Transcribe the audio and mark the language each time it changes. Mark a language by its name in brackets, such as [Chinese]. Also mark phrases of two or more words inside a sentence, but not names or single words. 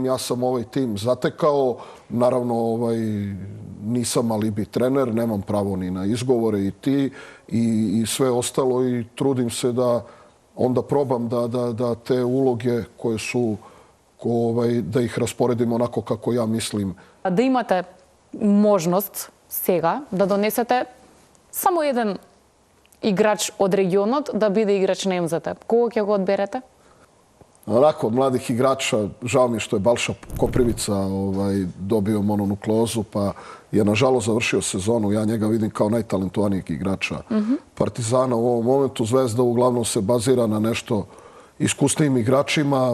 [Serbian] Ja sam ovaj tim zatekao, naravno nisam alibi trener, nemam pravo ni na izgovore i ti i sve ostalo i trudim se da onda probam da te uloge koje su, da ih rasporedim onako kako ja mislim. [Macedonian] Да имате можност сега да донесете само еден играч од регионот да биде играч на МЗТ. Кого ќе го одберете? [Serbian] onako od mladih igrača, žao mi je što je Balša Koprivica dobio mononukleozu, pa je nažalost završio sezonu. Ja njega vidim kao najtalentovanijeg igrača Partizana u ovom momentu. Zvezda uglavnom se bazira na nešto iskusnijim igračima.